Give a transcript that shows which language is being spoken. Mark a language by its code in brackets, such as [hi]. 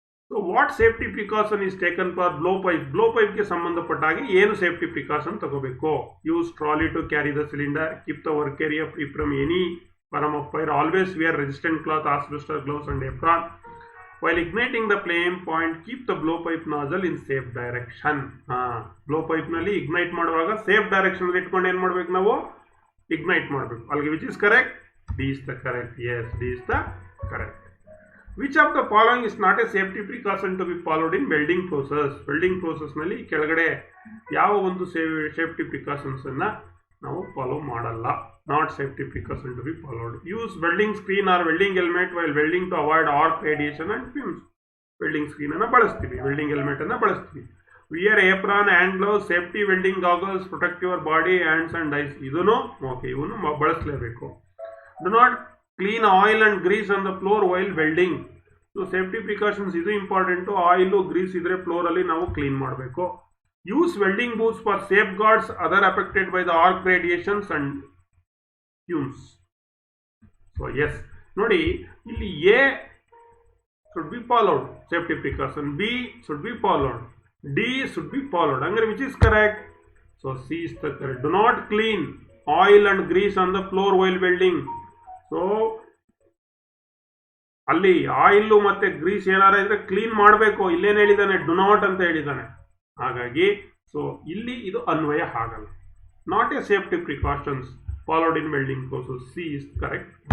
[en] So what safety precaution is taken for blowpipe? [kn] Blowpipe ke sambandhapattaage ಏನು safety precaution ತಗೋಬೇಕು? [en] Use trolley to carry the cylinder. Keep the work area free from any form of fire. Always wear resistant cloth, asbestos gloves and apron. While igniting the flame point, keep the blowpipe nozzle in safe direction. [kn] Blowpipe ನಲ್ಲಿ ignite ಮಾಡುವಾಗ safe direction ಅಲ್ಲಿ ಇಟ್ಕೊಂಡು ಏನು ಮಾಡಬೇಕು, ನಾವು ignite ಮಾಡಬೇಕು. ಅಲ್ಲಿಗೆ [en] which is correct? D is the correct. Yes, D is the correct. Which of the following is not a safety precaution to be followed in welding process? [kn] Welding process ನಲ್ಲಿ ಕೆಳಗಡೆ ಯಾವ ಒಂದು ಸೇಫ್ಟಿ ಪ್ರಿಕಾಷನ್ಸ್ ಅನ್ನ ನಾವು follow ಮಾಡಲ್ಲ. [en] Not safety precaution to be followed. Use welding screen or welding helmet while welding to avoid arc, radiation and fumes. [kn] Welding ಸ್ಕ್ರೀನನ್ನು ಬಳಸ್ತೀವಿ, welding ಹೆಲ್ಮೆಟನ್ನು ಬಳಸ್ತೀವಿ. [en] Wear apron, hand gloves, safety welding goggles, protect your body, hands and eyes. [kn] ಇದನ್ನು okay, ಇವನು ಬಳಸಲೇಬೇಕು. [en] Do not clean oil and grease on the floor while welding. [kn] So safety precautions ಇದು important. Oil Greece ಇದ್ರೆ ಫ್ಲೋರಲ್ಲಿ ನಾವು clean ಮಾಡಬೇಕು. [en] Use welding boots for safeguards other affected by the arc radiations and fumes. So yes, [kn] ನೋಡಿ ಇಲ್ಲಿ [en] A should be followed, safety precaution. B should be followed. D should be followed. Angry, which is correct? So C is the correct. Do not clean oil and grease on the floor while welding. [kn] So ಅಲ್ಲಿ oil ಮತ್ತೆ Greece ಏನಾರ ಇದ್ರೆ clean ಮಾಡಬೇಕು. ಇಲ್ಲೇನು ಹೇಳಿದಾನೆ? [en] do not [kn] ಅಂತ ಹೇಳಿದಾನೆ. ಹಾಗಾಗಿ ಸೊ ಇಲ್ಲಿ ಇದು ಅನ್ವಯ ಆಗಲ್ಲ. [en] Not a safety precautions followed in welding process. C is correct.